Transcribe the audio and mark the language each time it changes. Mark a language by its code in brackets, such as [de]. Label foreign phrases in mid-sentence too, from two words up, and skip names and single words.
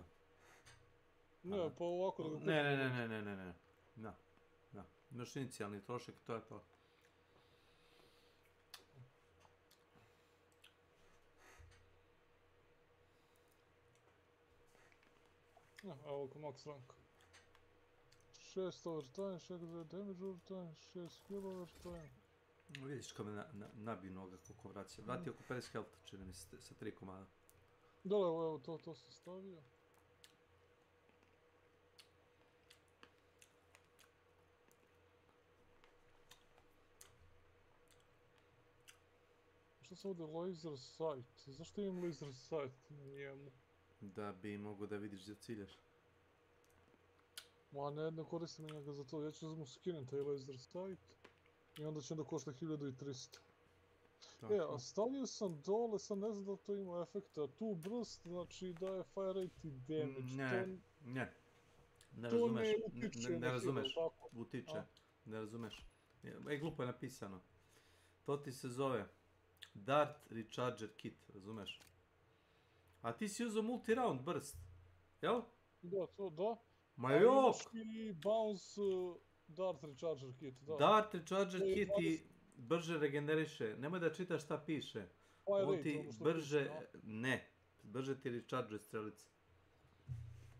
[sr] Ne, pa ovako da ga kupim. Ne. Da. Još inicijalni trošak, to je to. Evo ko [en] max rank. 6 overtime, 6 damage overtime, 6 heal overtime. [sr] Vidiš kao me nabiju noga koliko vraća. Vrati oko 50 health, čini mi se, sa 3 komada. Da, evo, to sam stavio. Što sam ovdje [en] laser sight? [sr] Zašto imam [en] laser sight [sr] na njemu? Da bi mogo da vidiš gdje ciljaš. Ma ne koristim njega za to, ja ću mu skinem taj [en] laser sight. [sr] I onda će onda košta 1300. A stavio sam dole, sad ne znam da to ima efekta. Tu burst, znači daje [en] fire rate [sr] i damage. Ne razumeš, utiče, ne razumeš. Glupo je napisano. To ti se zove Dart Recharger Kit, razumeš? A ti si uzeo [en] multi-round burst, [sr] jel? Da, to da. Ma jok! Imaš i bounce Dart Recharger Kit, da. Dart Recharger Kit ti brže regeneriše, nemoj da čitaš šta piše. On ti brže, ne, brže ti recharge strelice.